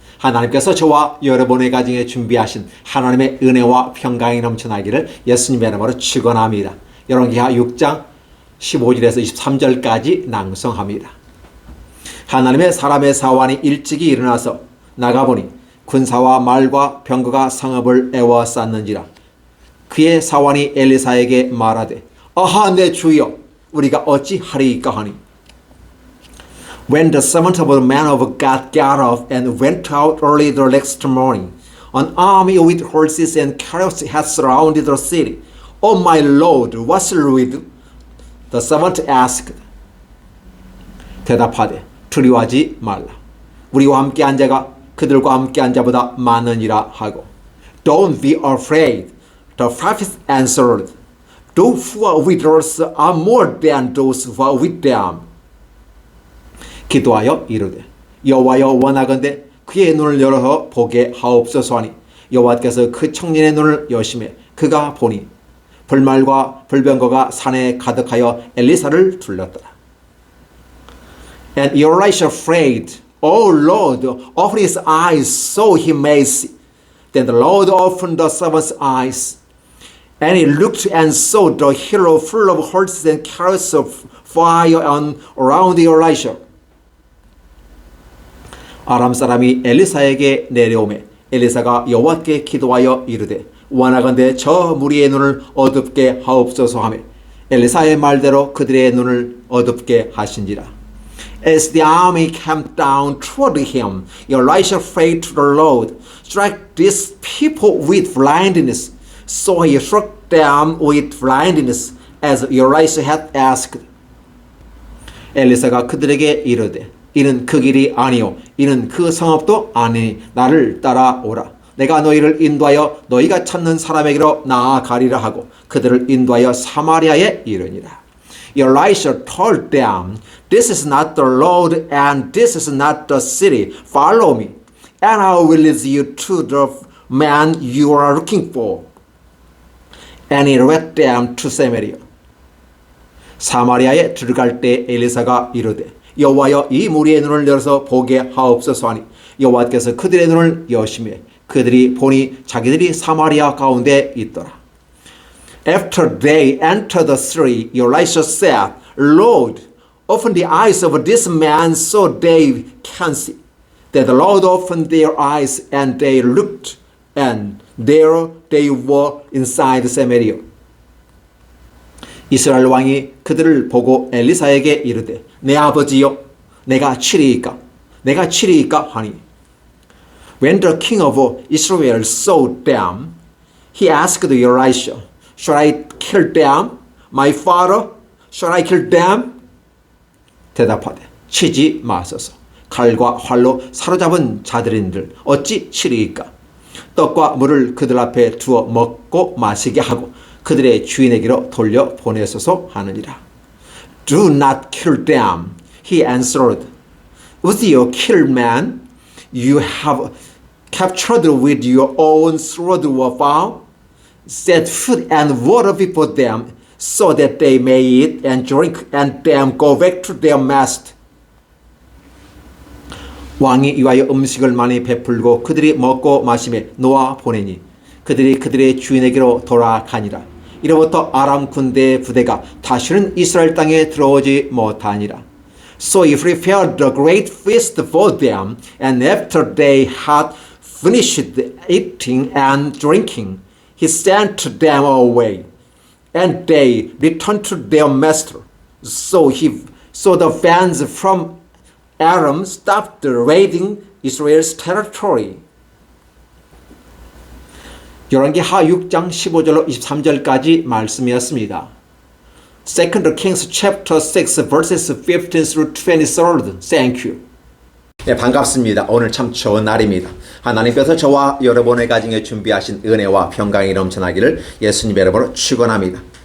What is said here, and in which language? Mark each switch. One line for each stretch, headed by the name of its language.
Korean: 하나님께서 저와 여러분의 가정에 준비하신 하나님의 은혜와 평강이 넘쳐나기를 예수님의 이름으로 축원합니다. 열왕기하 6장 15절에서 23절까지 낭송합니다. 하나님의 사람의 사환이 일찍이 일어나서 나가보니 군사와 말과 병거가 성읍을 에워쌌는지라. 그의 사환이 엘리사에게 말하되 아하 내 주여 우리가 어찌하리이까 하니
English: When the servant of the man of God got up and went out early the next morning, an army with horses and chariots had surrounded the city. Oh my Lord, what shall we do? The servant asked.
Korean: 대답하되 두려워하지 말라. 우리와 함께한 자가 그들과 함께한 자보다 많으니라 하고.
English: Don't be afraid. The prophet answered. Those who are with us are more than those who are with them.
Korean: 기도하여 이르되 여호와여 원하건대 그의 눈을 열어서 보게 하옵소서 하니 여호와께서 그 청년의 눈을 여시매 그가 보니 불말과 불병거가 산에 가득하여 엘리사를 둘렀더라.
English: And Elisha prayed, O Lord, open his eyes so he may see. Then the Lord opened the servant's eyes, and he looked and saw the hill full of horses and chariots of fire around Elisha.
Korean: 아람 사람이 엘리사에게 내려오매 엘리사가 여호와께 기도하여 이르되 원하건대 저 무리의 눈을 어둡게 하옵소서 하며 엘리사의 말대로 그들의 눈을 어둡게 하신지라.
English: As the army came down toward him, Elisha prayed to the Lord, strike these people with blindness. So he struck them with blindness, as Elisha had asked.
Korean: 엘리사가 그들에게 이르되 이는 그 길이 아니요 이는 그 성읍도 아니니 나를 따라오라. 내가 너희를 인도하여 너희가 찾는 사람에게로 나아가리라 하고 그들을 인도하여 사마리아에 이르니라.
English: Elisha told them, This is not the Lord and this is not the city. Follow me and I will lead you to the man you are looking for. And he led them to Samaria.
Korean: 사마리아에 들어갈 때 엘리사가 이르되 여호와여 이 무리의 눈을 열어서 보게 하옵소서 하니 여호와께서 그들의 눈을 여시매 그들이 보니 자기들이 사마리아 가운데 있더라.
English: After they entered the city, Elisha said, Lord, open the eyes of this man so they can see. Then the Lord opened their eyes and they looked, and there they were inside Samaria.
Korean: 이스라엘 왕이 그들을 보고 엘리사에게 이르되 내 아버지여 내가 치리이까 하니
English: When the king of Israel saw them, he asked Elisha, Shall I kill them? My father, shall I kill them?
Korean: 대답하되 치지 마소서. 칼과 활로 사로잡은 자들인들 어찌 치리이까? 떡과 물을 그들 앞에 두어 먹고 마시게 하고 그들의 주인에게로 돌려 보내소서 하느니라.
English: Do not kill them, he answered. Would you kill man? You have captured with your own sword or bow. Set food and water before them, so that they may eat and drink and then go back to their master.
Korean: 왕이 이와여 음식을 많이 베풀고 그들이 먹고 마시며 놓아 보내니 그들이 그들의 주인에게로 돌아가니라. 이로부터 아람 군대의 부대가 다시는 이스라엘 땅에 들어오지 못하니라.
English: So he prepared a great feast for them, and after they had finished eating and drinking, he sent them away, and they returned to their master. So the bands from Aram stopped raiding Israel's territory.
Korean: 열왕기하 6장 15절로 23절까지 말씀이었습니다.
English: 2 Kings chapter 6 verses 15 through 23. Thank you.
Korean: 네, 반갑습니다. 오늘 참 좋은 날입니다. 하나님께서 저와 여러분의 가정에 준비하신 은혜와 평강이 넘쳐나기를 예수님의 이름으로 축원합니다.